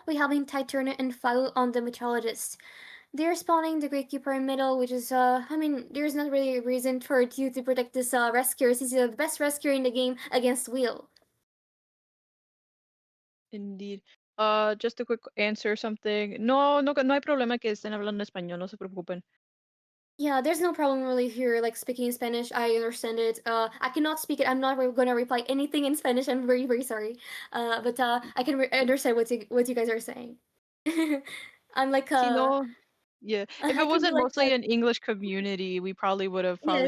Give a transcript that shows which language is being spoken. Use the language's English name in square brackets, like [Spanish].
[English] We're having tide turner and foul on the meteorologist. They're spawning the gatekeeper in middle, which is I mean, there's not really a reason for you to protect this rescuer since you're the best rescuer in the game against Wheel. Indeed. Just a quick answer something. [Spanish] No, no, no hay problema que estén hablando español, no se preocupen. [English] Yeah, there's no problem really here, like speaking in Spanish. I understand it. I cannot speak it. I'm not gonna reply anything in Spanish. I'm very, very sorry. But I can understand what you guys are saying. I'm like See, no, yeah. If it I can be wasn't like mostly an English community, we probably would have probably